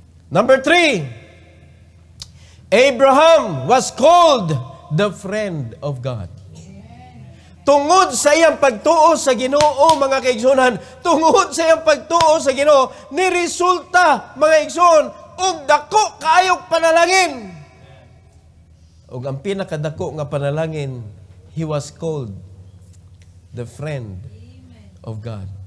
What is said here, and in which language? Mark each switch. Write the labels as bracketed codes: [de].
[en] Number 3, Abraham was called the friend of God. [ceb] Tungod sa iyang pagtuo sa Ginoo, mga kaigsunan, tungod sa iyang pagtuo sa Ginoo, niresulta, mga igsoon, og dako kaayog panalangin. Og ang pinakadako nga panalangin, [en] he was called the friend of God.